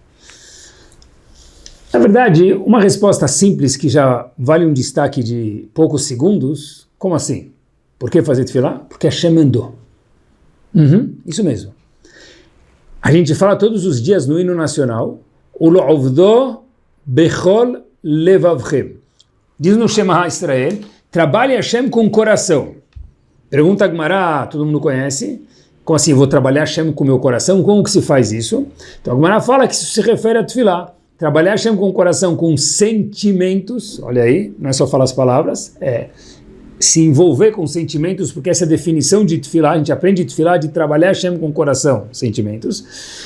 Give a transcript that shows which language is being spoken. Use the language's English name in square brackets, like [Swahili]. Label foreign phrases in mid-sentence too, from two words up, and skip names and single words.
[Portuguese] Na verdade, uma resposta simples que já vale um destaque de poucos segundos. Como assim? Por que fazer tefilá? Porque Hashem mandou. Isso mesmo. A gente fala todos os dias no hino nacional, [Hebrew] ולעבדו בכל לבבכם. [Portuguese] Diz no Shema Israel, trabalhe Hashem com o coração. Pergunta a Gemara, todo mundo conhece. Como assim, vou trabalhar Hashem com o meu coração? Como que se faz isso? Então a Gemara fala que isso se refere a tefilá. Trabalhar Hashem com o coração, com sentimentos, olha aí, não é só falar as palavras, é se envolver com sentimentos, porque essa é a definição de tefilá, a gente aprende tefilá de trabalhar Hashem com o coração, sentimentos.